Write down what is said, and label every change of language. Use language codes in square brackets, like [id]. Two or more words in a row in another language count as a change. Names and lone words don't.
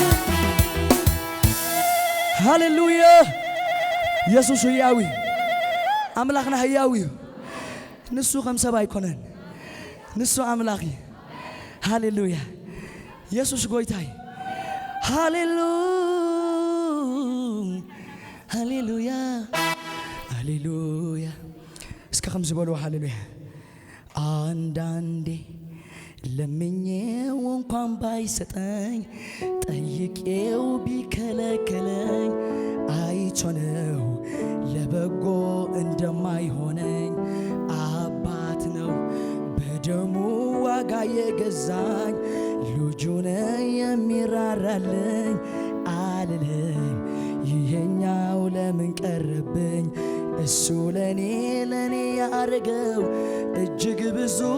[ti] ሃሌሉያ ኢየሱስ ሕያዊ አምላክና ሕያዊ ንሱ ከም ሰብ ኣይኮነን ንሱ አምላኪ ሃሌሉያ ኢየሱስ ጎይታይ ሃሌሉያ ሃሌሉያ እስከ ከም ዝበሉ ሃሌሉያ [am] አንዳንዴ ለምኜው እንኳን ባይሰጠኝ ጠይቄው ቢከለከለኝ አይቾነው ለበጎ እንደማይሆነኝ አባት ነው በደሙ ዋጋ የገዛኝ ልጁ ነው የሚራራልኝ አልልም ይሄኛው ለምን ቀረብኝ እሱ ለኔ ያረገው እጅግ ብዙ